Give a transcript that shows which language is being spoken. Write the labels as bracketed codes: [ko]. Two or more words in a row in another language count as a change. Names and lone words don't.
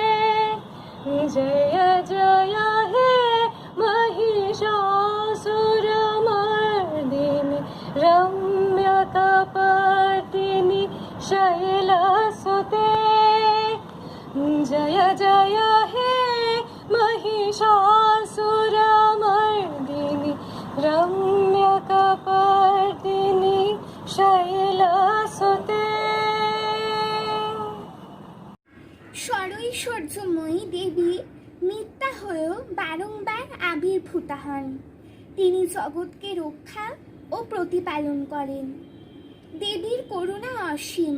[sa] जय जय हे महिषासुरमर्दिनि रम्यकपर्दिनि शैलसुते जय जय हे महिषासुरमर्दिनि रम्यकपर्दिनि शैलसुते। [bn] ষড়ৈশ্বর্যময়ী দেবী মিথ্যা হয়েও বারংবার আবির্ভূতা হন। তিনি জগৎকে রক্ষা ও প্রতিপালন করেন। দেবীর করুণা অসীম।